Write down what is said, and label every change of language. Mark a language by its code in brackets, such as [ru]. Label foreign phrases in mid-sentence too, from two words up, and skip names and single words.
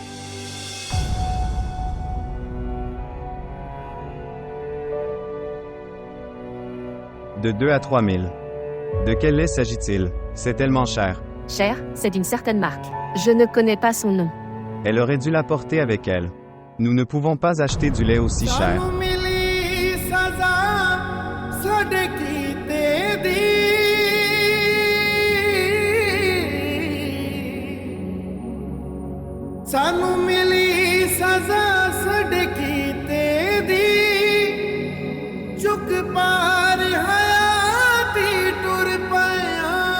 [fr] De 2 à 3 000. De quel lait s'agit-il? C'est tellement cher. Cher, c'est d'une certaine marque. Je ne connais pas son nom. Elle aurait dû l'apporter avec elle. Nous ne pouvons pas acheter du lait aussi cher. [pa] ਸਾਨੂੰ ਮਿਲੀ ਸਜ਼ਾ ਸਾਡੇ ਕੀਤੇ ਦੀ ਚੁੱਕ ਪਾਰ ਹਯਾਤੀ ਟੁਰ ਪਿਆ